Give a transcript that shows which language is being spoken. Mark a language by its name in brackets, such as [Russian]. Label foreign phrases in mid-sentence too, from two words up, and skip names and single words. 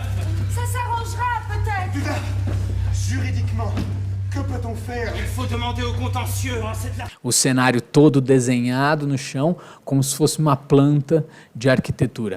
[French] Ça s'arrangera peut-être! Duda, juridiquement, que peut-on faire? Il faut demander au contentieux. [Portuguese] O cenário todo desenhado no chão, como se fosse uma planta de arquitetura.